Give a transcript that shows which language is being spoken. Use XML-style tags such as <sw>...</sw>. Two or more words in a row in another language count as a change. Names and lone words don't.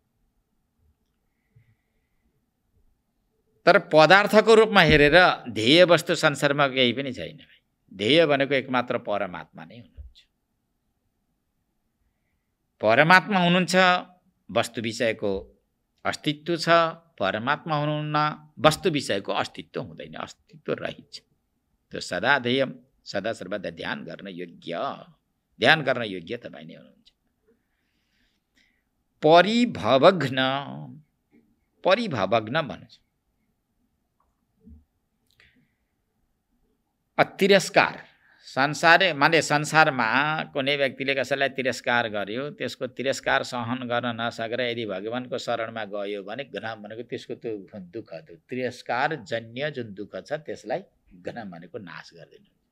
<ne>तर पदार्थको रूपमा हेरेर ध्येय वस्तु संसारमा केही पनि छैन। ध्येय भनेको एकमात्र परमात्मा नै हुनुहुन्छ। परमात्मा हुनुहुन्छ, वस्तु विषयको अस्तित्व छ। परमात्मा हुनुहुन्न, वस्तु विषयको अस्तित्व हुँदैन, अस्तित्व रहित। त्यो सदा ध्येय, सदा सर्वदा ध्यान गर्न योग्य तपाईँ नै हुनुहुन्छ। परिभवग्न भन्छ। तिरस्कार संसारमा कुनै व्यक्तिले कसैलाई तिरस्कार गर्यो, त्यसको तिरस्कार सहन गर्न नसकेर यदि भगवानको शरणमा गयो भने घृणा भनेको त्यसको त्यो दुःख, त्यो तिरस्कार जन्य जुन दुःख छ त्यसलाई घृणा भनेको नाश गर्दैन।</ne>